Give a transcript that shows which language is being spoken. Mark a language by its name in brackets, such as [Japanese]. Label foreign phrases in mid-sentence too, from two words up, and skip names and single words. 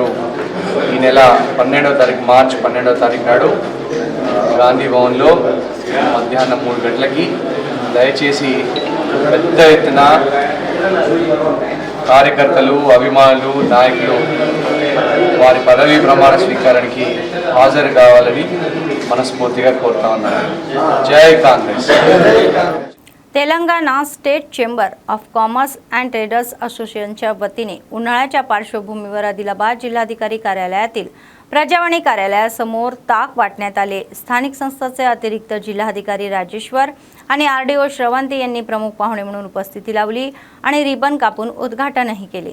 [Telugu] ఈ నెల 12వ తారీఖు, మార్చి 12వ తారీఖు నాడు గాంధీ భవన్లో మధ్యాహ్నం 3 గంటలకి దయచేసి పెద్ద ఎత్తున కార్యకర్తలు, అభిమానులు, నాయకులు వారి పదవీ ప్రమాణ స్వీకారానికి హాజరు కావాలని మనస్ఫూర్తిగా కోరుతా ఉన్నాను. జై కాంగ్రెస్. [Marathi] तेलंगणा स्टेट चेंबर ऑफ कॉमर्स अँड ट्रेडर्स असोसिएशनच्या वतीने उन्हाळ्याच्या पार्श्वभूमीवर आदिलाबाद जिल्हाधिकारी कार्यालयातील प्रजावाणी कार्यालयासमोर ताक वाटण्यात आले. स्थानिक संस्थाचे अतिरिक्त जिल्हाधिकारी राजेश्वर आणि आरडीओ श्रवंती यांनी प्रमुख पाहुणे म्हणून उपस्थिती लावली आणि रिबन कापून उद्घाटनही केले.